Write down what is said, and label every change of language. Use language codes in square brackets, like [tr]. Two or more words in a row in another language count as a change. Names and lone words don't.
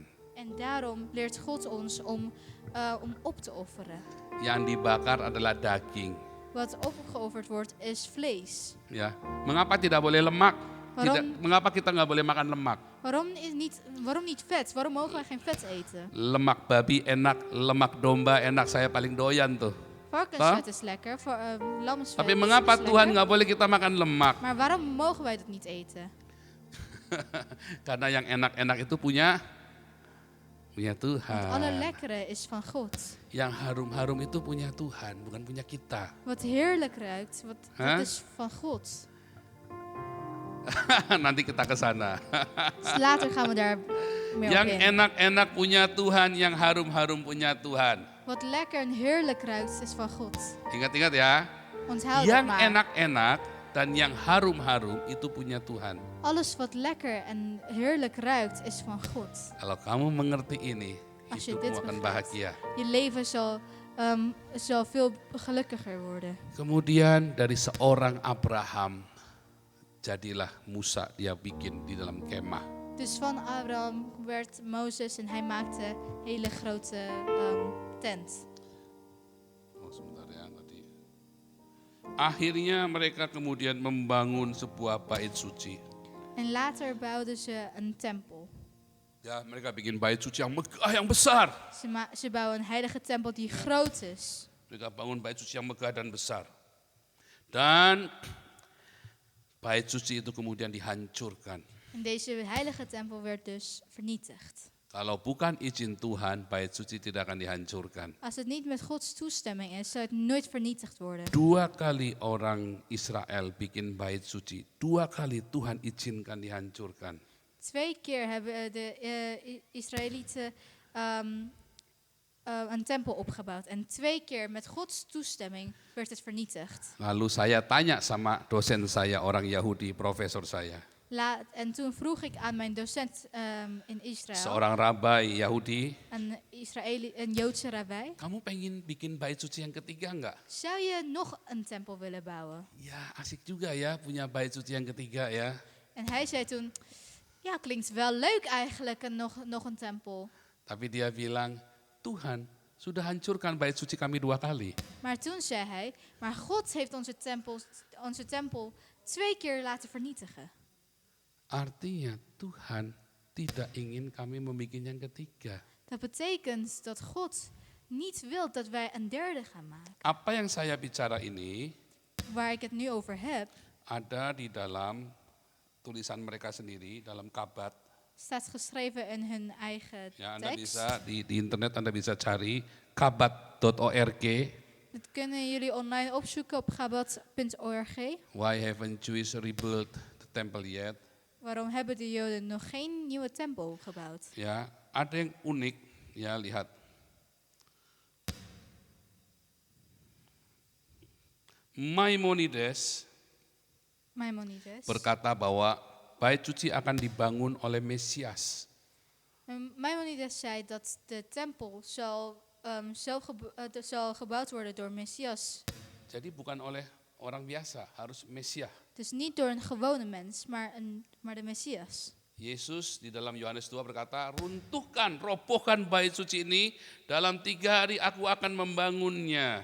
[nl] En daarom leert God ons om op te offeren. [id] Yang dibakar adalah daging. [nl] Wat opgeofferd wordt is vlees. [id] Ya, mengapa tidak boleh lemak? [nl] Waarom? [id] Mengapa kita nggak boleh makan lemak? [nl] Waarom niet vet? Waarom mogen wij geen vet eten? [id] Lemak babi enak, lemak domba enak, saya paling doyan tuh. [nl] Varkensvet is lekker, lamsvet [id] Tapi [nl] is [id] mengapa [nl] lekker. [id] Tuhan nggak boleh kita makan lemak? [nl] Maar waarom mogen wij dat niet eten? [id] Karena yang enak-enak itu punya [nl] Want [id] Tuhan. [nl] alle lekkere is van God. [id] Yang harum-harum itu punya Tuhan, bukan punya kita. [nl] Wat heerlijk ruikt, dat is van God. [id] Nanti kita ke sana. [nl] Dus later gaan we daar meer op [id] Yang [nl] in. [id] enak-enak punya Tuhan, yang harum-harum punya Tuhan. [nl] Wat lekker en heerlijk ruikt is van God. [id] Ingat-ingat ya. [nl] Onthoud dat [id] Yang [nl] maar. [id] enak-enak dan yang harum-harum itu punya Tuhan. [nl] Alles wat lekker en heerlijk ruikt is van God. [id] Kalau kamu mengerti ini, [nl] Als je [id] hidupmu [nl] dit [id] akan [nl] begrijpt, [id] bahagia. [nl] je leven zal veel gelukkiger worden. [id] Kemudian dari seorang Abraham, jadilah Musa, dia bikin di dalam kemah. [nl] Dus van Abraham werd Mozes en hij maakte een hele grote tent. [id] Oh, sebentar ya tadi. Akhirnya mereka kemudian membangun sebuah bait suci. [nl] En later bouwden ze een tempel. [id] Ya, mereka bikin bait suci yang megah, yang besar. [nl] Ze bouwen een heilige tempel die groot is. [id] Mereka bangun bait suci yang megah dan besar. Dan bait suci itu kemudian dihancurkan. [nl] En deze heilige tempel werd dus vernietigd. [id] Kalau bukan izin Tuhan, bait suci tidak akan dihancurkan. [nl] Als het niet met Gods toestemming is, zou het nooit vernietigd worden. [id] 2 kali orang Israel bikin bait suci. 2 kali Tuhan izinkan dihancurkan. [nl] 2 keer hebben de Israëlieten een tempel opgebouwd. En 2 keer met Gods toestemming werd het vernietigd. [id] Lalu saya tanya sama dosen saya, orang Yahudi, profesor saya. [nl] En toen vroeg ik aan mijn docent in Israël, [id] Seorang rabai Yahudi, [nl] een Joodse rabbij, [id] kamu pengen bikin bait suci yang ketiga enggak? [nl] zou je nog een tempel willen bouwen? [id] Ya asik juga ya punya bait suci yang ketiga ya. [nl] En hij zei toen, ja, klinkt wel leuk eigenlijk, nog een tempel. [id] Tapi dia bilang, Tuhan sudah hancurkan bait suci kami 2 kali. [nl] Maar toen zei hij, maar God heeft onze tempel 2 keer laten vernietigen. [id] Artinya Tuhan tidak ingin kami membuat yang ketiga. [nl] Dat betekent dat God niet wil dat wij een derde gaan maken. [id] Apa yang saya bicara ini [nl] Waar ik het nu over heb, [id] ada di dalam tulisan mereka sendiri, dalam Kabat. [nl] staat geschreven in hun eigen [id] Ya, Anda [nl] tekst. [id] bisa di internet Anda bisa cari kabat.org. [nl] Dat kunnen jullie online opzoeken op gabat.org. [en] Why haven't Jews rebuilt the temple yet? [nl] Waarom hebben de Joden nog geen nieuwe tempel gebouwd? [id] Ya, ada yang unik. Ya, lihat. Maimonides berkata bahwa bait suci akan dibangun oleh Mesias. [nl] Maimonides zei dat de tempel zal gebouwd worden door Messias. [id] Jadi bukan oleh orang biasa, harus Mesias. [nl] Dus niet door een gewone mens, maar de Messias. [id] Yesus di dalam Yohanes 2 berkata, runtuhkan, robohkan bait suci ini, dalam 3 hari aku akan membangunnya.